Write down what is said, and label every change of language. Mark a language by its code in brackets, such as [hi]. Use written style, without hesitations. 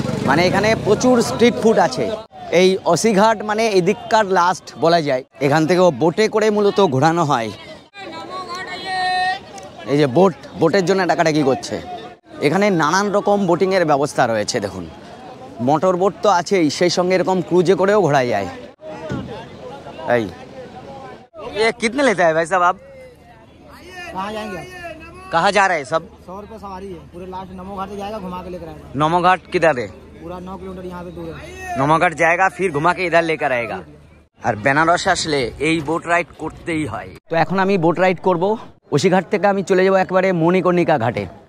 [bn] মানে এখানে প্রচুর স্ট্রিট ফুড আছে। এই ওসি ঘাট মানে এদিককার লাস্ট বলা যায়। এখান থেকেও বোটে করে মূলত ঘোরানো হয়। এই যে বোটের জন্য টাকাটাকি করছে। এখানে নানান রকম বোটিংয়ের ব্যবস্থা রয়েছে। দেখুন, মোটর বোট তো আছেই, সেই সঙ্গে এরকম ক্রুজে করেও ঘোরা যায়। [hi] এই ये कितने लेता है भाई साहब आप? कहाँ जाएंगे? कहाँ जा रहे हैं सब? 100 रुपये सवारी है। पूरे लास्ट नमो घाट जाएगा, घुमा के लेकर आएगा। नमो घाट किधर है? पूरा 9 किलोमीटर यहाँ से दूर है। नमो घाट जाएगा, फिर घुमा के इधर लेकर आएगा। [bn] আর বেনারস আসলে এই বোট রাইড করতেই হয়। তো এখন আমি বোট রাইড করব। ওসি ঘাট থেকে আমি চলে যাব একবারে মণিকর্ণিকা ঘাটে।